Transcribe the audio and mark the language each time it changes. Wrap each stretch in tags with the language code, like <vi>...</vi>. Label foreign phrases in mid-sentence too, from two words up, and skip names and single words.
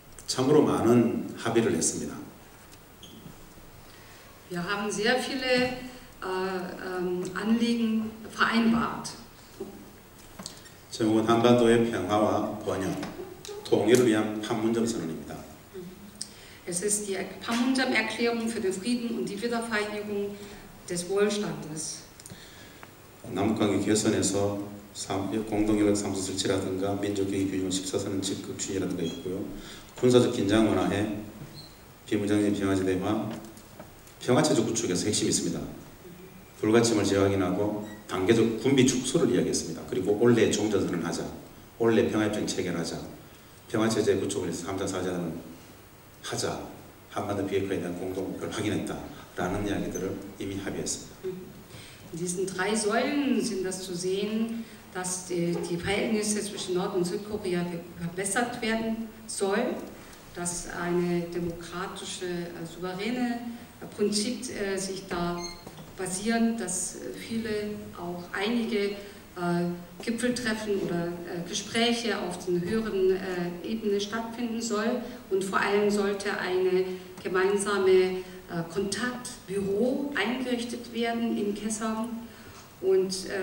<ko>참으로 많은 합의를 했습니다.</ko> <de>Wir haben sehr viele Anliegen vereinbart.</de> <ko>제목은 한반도의 평화와 번영, 통일을 위한 판문점 선언입니다.</ko> <de>Es ist die Panmunjom-Erklärung für den Frieden und die Wiedervereinigung des Wohlstandes.</de> <ko>남북관계 개선에서 공동연락 사무소 설치라든가 민족경제 균형 14선언 적극 추진이라든가 있고요. 군사적 긴장 완화에 비무장지대 평화제 대화, 평화체제 구축에서 핵심이 있습니다. 불가침을 재확인하고 단계적 군비 축소를 이야기했습니다. 그리고 올해 종전선언을 하자, 올해 평화협정 체결하자, 평화체제 구축을 위해서 3자 4자는 하자, 한반도 비핵화에 대한 공동 목표를 확인했다라는 이야기들을 이미 합의했습니다.</ko> <de>In diesen 3 Säulen sind das zu sehen, dass die Verhältnisse zwischen Nord- und Südkorea verbessert werden soll, dass eine demokratische, souveräne Prinzip sich da basieren, dass viele, auch einige Gipfeltreffen oder Gespräche auf den höheren Ebene stattfinden soll und vor allem sollte eine gemeinsame Kontaktbüro eingerichtet werden in Kaesong und</de>